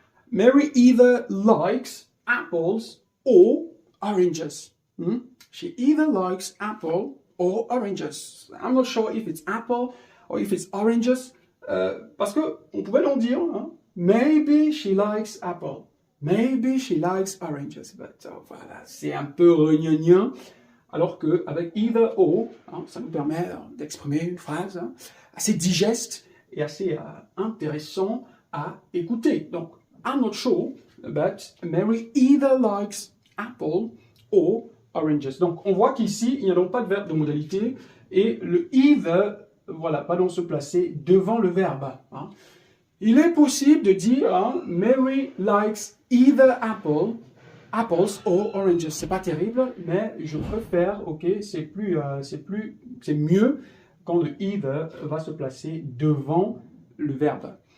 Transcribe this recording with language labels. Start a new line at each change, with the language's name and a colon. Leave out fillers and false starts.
English: Mary either likes apples or oranges. She either likes apple or oranges. I'm not sure if it's apple or if it's oranges.
French: Parce que on pouvait donc dire,
English: maybe she likes apple. Maybe she likes oranges.
French: But voilà, c'est un peu regnagnon. Alors qu'avec either or, ça nous permet d'exprimer une phrase assez digeste et assez intéressant à écouter.
English: Donc, I'm not sure, but Mary either likes apple or oranges.
French: Donc, on voit qu'ici, il n'y a donc pas de verbe de modalité et le either, voilà, va donc se placer devant le verbe. Il est possible de dire
English: Mary likes either apples or oranges.
French: C'est pas terrible, mais je préfère, c'est mieux quand le either va se placer devant le verbe.